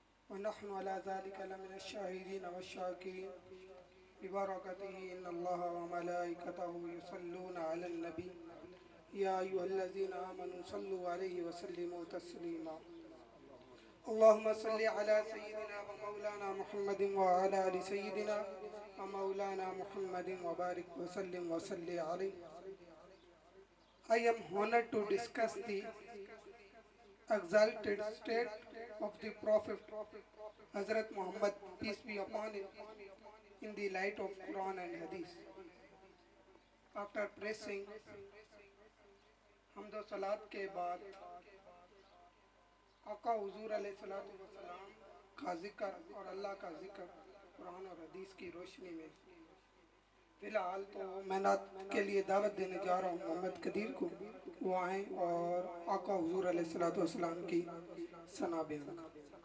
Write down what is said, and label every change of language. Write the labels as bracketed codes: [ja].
[ar] ونحن على ذلك لمن الشاهدين والشاكرين ببركته إن الله وملائكته يصلون على النبي يا أيها الذين آمنوا صلوا عليه وسلموا تسليما، اللهم صل على سيدنا ومولانا محمد وعلى آل سيدنا ومولانا محمد وبارك وسلم وصل عليه. [en] I am honored to discuss the exalted state of the Prophet Hazrat Muhammad, peace be upon him, in the light of Quran and Hadith. After praising [ur] حمد و صلات کے بعد آقا حضور علیہ السلام کا ذکر اور اللہ کا ذکر قرآن اور حدیث کی روشنی میں فی الحال تو میں نعت کے لیے دعوت دینے جا رہا ہوں محمد قدیر کو، وہ آئیں اور آقا حضور علیہ السلام کی ثنا بیان کریں۔